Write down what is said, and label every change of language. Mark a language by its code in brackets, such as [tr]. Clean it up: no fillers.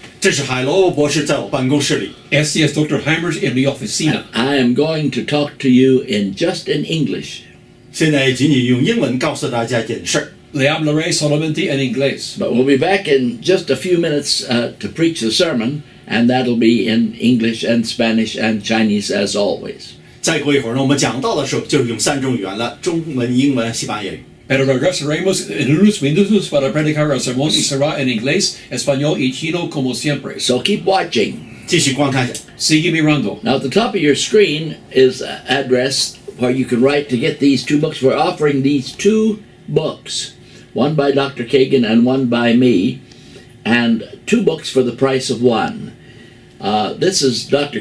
[zh] 这是海罗博士在我办公室里。 [es] Este es Dr. Hymers en mi oficina. [en] I am going to talk to you just in English. [zh] 现在仅仅用英文告诉大家一件事儿。 [es] Le hablaré solamente en inglés. [en] But we'll be back in just a few minutes to preach the sermon, and that'll be in English and Spanish and Chinese as always. [zh] 再过一会儿呢，我们讲到的时候就是用3种语言了：中文、英文、西班牙语。 [es] Pero regresaremos en unos minutos para predicar el sermón y será en inglés, español y chino como siempre. [en] So keep watching. [zh] 继续观看下。 [es] Sigue mirando. [en] Now at the top of your screen is an address where you can write to get these 2 books. We're offering these 2 books, one by Dr. Kagan and one by me, and 2 books for the price of 1. This is Dr.